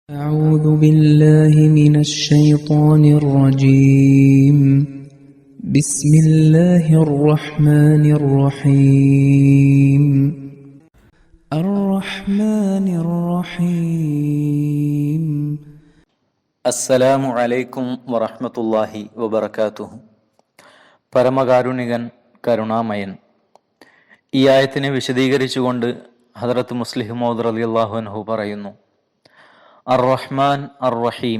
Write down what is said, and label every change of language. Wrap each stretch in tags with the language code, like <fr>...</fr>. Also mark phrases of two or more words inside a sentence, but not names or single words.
<ar>أعوذ بالله من الشيطان الرجيم بسم الله الرحمن الرحيم الرحمن الرحيم السلام عليكم ورحمة الله وبركاته.</ar> <ml>പരമകാരുണികൻ കരുണാമയൻ. ഈ ആയത്തിനെ വിശദീകരിച്ചുകൊണ്ട് ഹദറത്ത് മുസ്ലിഹ് മൗദ്</ml> <ar>رضي الله عنه</ar> <ml>പറയുന്നു,</ml> <ar>الرحمن الرحيم.</ar>